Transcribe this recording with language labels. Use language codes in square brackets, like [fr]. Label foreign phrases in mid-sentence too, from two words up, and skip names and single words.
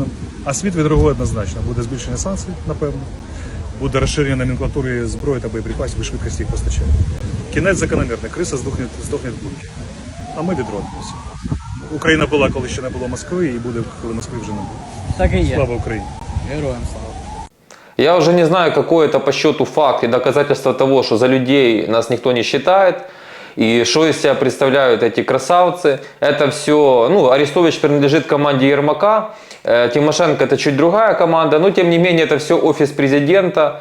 [uk] А світ відреагує однозначно. Буде збільшення санкцій, напевно. Буде розширення номенклатури зброї та боєприпасів і швидкості їх постачання. Кінець закономірний. Криса здохне в будки. А ми відродимося. Україна була, коли ще не було Москви, і буде, коли Москви вже не буде. [ru] Так и есть. [uk] Слава Україні! Героям слава. [ru] Я уже не знаю, какой это по счету факт и доказательство того, что за людей нас никто не считает. И что из себя представляют эти красавцы. Это все, Арестович принадлежит команде Ермака, Тимошенко это чуть другая команда, но тем не менее это все офис президента.